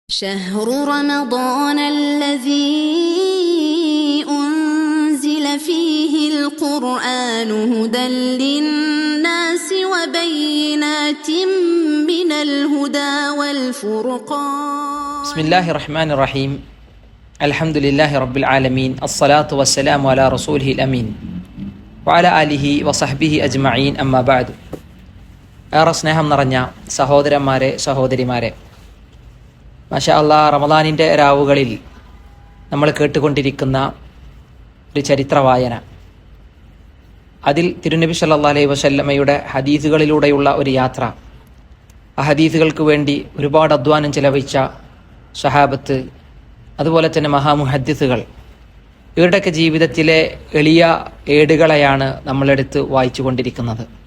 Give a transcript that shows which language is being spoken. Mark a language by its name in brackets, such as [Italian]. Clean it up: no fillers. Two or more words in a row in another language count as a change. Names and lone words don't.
[Arabic] شهر رمضان الذي أنزل فيه القرآن هدى للناس وبينات من الهدى والفرقان. بسم الله الرحمن الرحيم. الحمد لله رب العالمين. الصلاة والسلام على رسوله الأمين وعلى آله وصحبه أجمعين. أما بعد. [Malayalam] ഏറെ സ്നേഹം നിറഞ്ഞ സഹോദരന്മാരെ, സഹോദരിമാരെ, [Arabic] ما شاء الله, [Malayalam] റമദാനിൻ്റെ രാവുകളിൽ നമ്മൾ കേട്ടുകൊണ്ടിരിക്കുന്ന ഒരു ചരിത്ര വായന, അതിൽ തിരുനബി [Arabic] صلى الله عليه وسلم [Malayalam] ഹദീസുകളിലൂടെയുള്ള ഒരു യാത്ര, ആ ഹദീസുകൾക്ക് വേണ്ടി ഒരുപാട് അധ്വാനം ചെലവഴിച്ച സഹാബത്ത്, അതുപോലെ തന്നെ മഹാമുഹദ്ദിസുകൾ, ഇവരുടെയൊക്കെ ജീവിതത്തിലെ എളിയ ഏടുകളെയാണ് നമ്മളെടുത്ത് വായിച്ചു കൊണ്ടിരിക്കുന്നത്.